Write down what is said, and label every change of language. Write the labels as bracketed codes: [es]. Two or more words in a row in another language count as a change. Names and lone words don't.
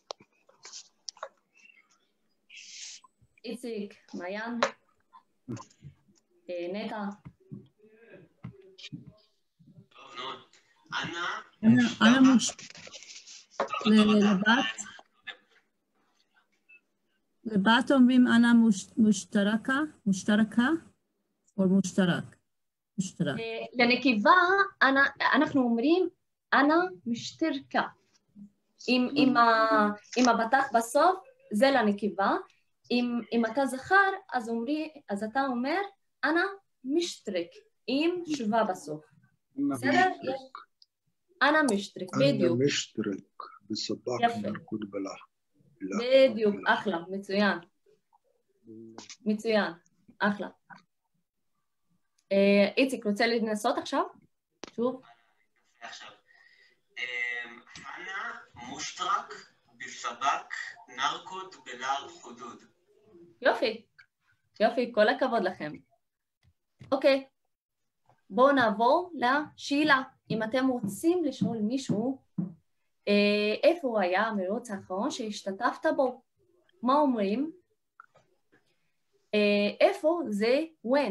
[he] איציק, מעיין, נטע. أنا לבת אומרים [ar] أنا مشتركة [he] או مشترك. לנקבה אנחנו אומרים [ar] أنا مشتركة. [he] עם הבטח בסוף זה לנקבה. אם אתה זכר אז אתה אומר [ar] أنا مشترك [he] עם תשובה בסוף. בסדר? [ar] أنا مشترك, [he] בדיוק. [ar] أنا مشترك بالسباق نركض بلا. [he] בדיוק, אחלה, מצוין, אחלה. איציק, רוצה לנסות עכשיו? שוב. עכשיו. [ar] أنا مشترك بالسباق نركض بلا حدود. [he] יופי, כל הכבוד לכם. אוקיי, בואו נעבור לשאלה. אם אתם רוצים לשאול מישהו, איפה היה המרוץ האחרון שהשתתפת בו? מה אומרים? איפה זה when.